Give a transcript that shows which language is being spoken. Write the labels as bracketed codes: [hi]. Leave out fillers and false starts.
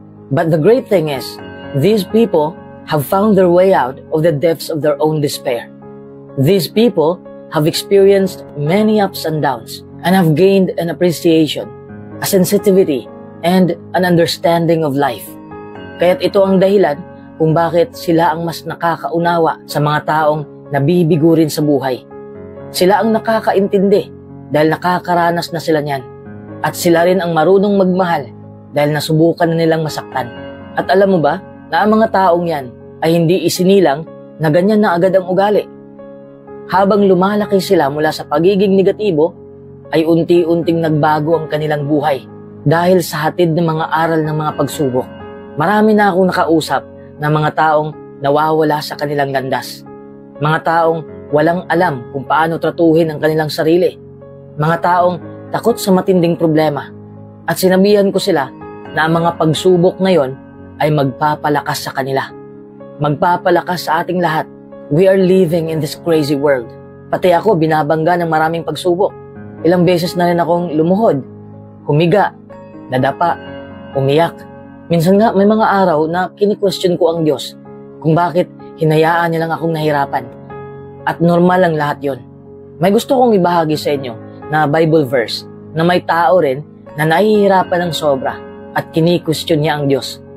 [en] But the great thing is, these people have found their way out of the depths of their own despair. These people have experienced many ups and downs and have gained an appreciation, a sensitivity, and an understanding of life. [tl] Kaya't ito ang dahilan kung bakit sila ang mas nakakaunawa sa mga taong nabibigo rin sa buhay. Sila ang nakakaintindi dahil nakakaranas na sila niyan. At sila rin ang marunong magmahal dahil nasubukan na nilang masaktan. At alam mo ba na ang mga taong yan ay hindi isinilang na ganyan na agad ang ugali. Habang lumalaki sila mula sa pagiging negatibo, ay unti-unting nagbago ang kanilang buhay dahil sa hatid ng mga aral ng mga pagsubok. Marami na akong nakausap na mga taong nawawala sa kanilang landas. Mga taong walang alam kung paano tratuhin ang kanilang sarili. Mga taong takot sa matinding problema. At sinabihan ko sila na ang mga pagsubok na yon ay magpapalakas sa kanila. Magpapalakas sa ating lahat. [en] We are living in this crazy world. [tl] Pati ako binabangga ng maraming pagsubok. Ilang beses na rin akong lumuhod, humiga, nadapa, umiyak. Minsan nga may mga araw na kini-question ko ang Diyos kung bakit hinayaan niya lang akong nahirapan. At normal lang lahat yon. May gusto kong ibahagi sa inyo na Bible verse na may tao rin na nahihirapan ng sobra at kini-question niya ang Diyos.